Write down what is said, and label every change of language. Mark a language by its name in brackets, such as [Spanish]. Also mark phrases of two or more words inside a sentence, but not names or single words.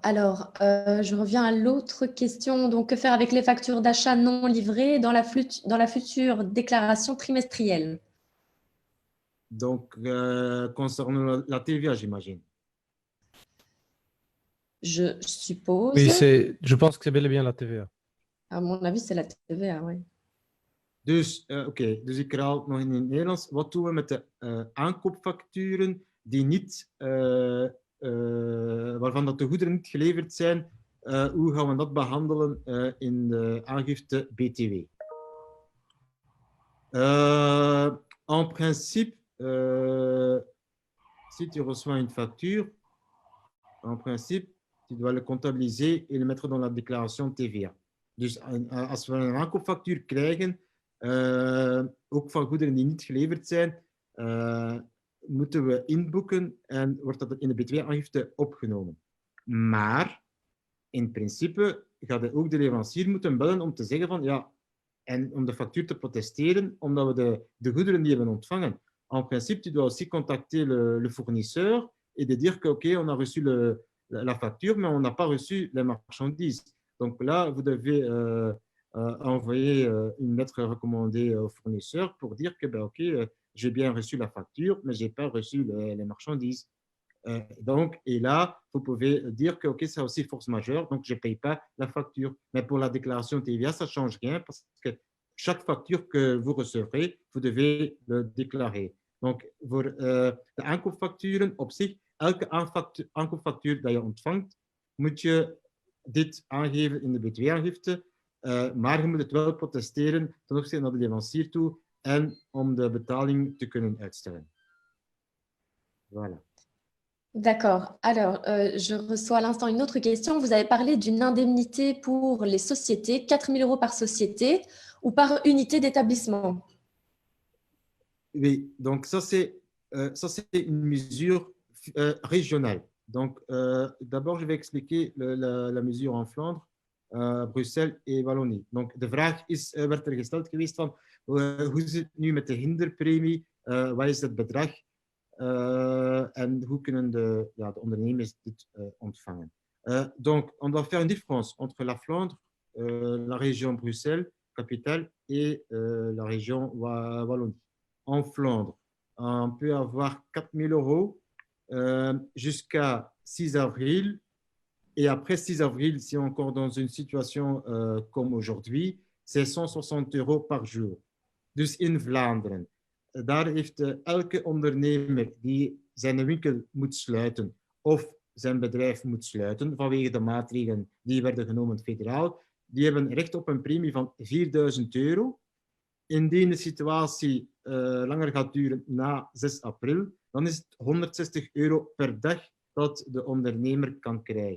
[French] Alors, je reviens à l'autre question. Donc, que faire avec les factures d'achat non livrées dans la future déclaration trimestrielle? Donc, concernant la TVA, j'imagine. Je suppose. Oui, je pense que c'est bel et bien la TVA. À mon avis, c'est la TVA, oui. [Dutch] Dus, oké, dus ik herhaal het nog in het Nederlands. Wat doen we met de aankoopfacturen die niet, waarvan dat de goederen niet geleverd zijn? Hoe gaan we dat behandelen in de aangifte BTW? [French] En principe, si tu reçois une facture, en principe, tu dois le comptabiliser et le mettre dans la déclaration TVA. [Dutch] Dus als we een aankoopfactuur krijgen, ook van goederen die niet geleverd zijn, moeten we inboeken en wordt dat in de btw-aangifte opgenomen. Maar in principe gaat ook de leverancier moeten bellen om te zeggen van ja, en om de factuur te protesteren, omdat we de goederen die hebben ontvangen. [French] En principe, tu dois aussi contacter le fournisseur et de dire que, OK, on a reçu la facture, mais on n'a pas reçu les marchandises. Donc là, vous devez envoyer une lettre recommandée au fournisseur pour dire que, ben, OK, j'ai bien reçu la facture, mais je n'ai pas reçu les marchandises. Donc, et là, vous pouvez dire que, OK, c'est aussi force majeure, donc je ne paye pas la facture. Mais pour la déclaration TVA, ça ne change rien parce que chaque facture que vous recevrez, vous devez le déclarer. Donc, [Dutch] voor de aankoopfacturen op zich, elke aankoopfactuur dat je ontvangt, moet je dit aangeven in de btw-aangifte, maar je moet het wel protesteren ten opzichte naar de leverancier toe en om de betaling te kunnen uitstellen. [French] Voilà. D'accord. Alors, je reçois à l'instant une autre question. Vous avez parlé d'une indemnité pour les sociétés, 4 000 € par société ou par unité d'établissement. Oui, donc ça c'est une mesure régionale. Donc, d'abord, je vais expliquer la mesure en Flandre, Bruxelles et Wallonie. Donc, [Dutch] de vraag werd er gesteld geweest van hoe zit het nu met de hinderpremie? Wat is het bedrag? En hoe kunnen de ondernemers dit ontvangen? [French] Donc, on doit faire une différence entre la Flandre, la région Bruxelles, capitale, et la région Wallonie. En Flandre, on peut avoir 4 000 € jusqu'à 6 avril. Et après 6 avril, si on est encore dans une situation comme aujourd'hui, c'est 160 € par jour. [Dutch] Dus in Vlaanderen, daar heeft elke ondernemer die zijn winkel moet sluiten of zijn bedrijf moet sluiten vanwege de maatregelen die werden genomen federaal, die hebben recht op een premie van 4.000 €. Indien de situatie langer gaat duren na 6 april, dan is het 160 € per dag dat de ondernemer kan krijgen.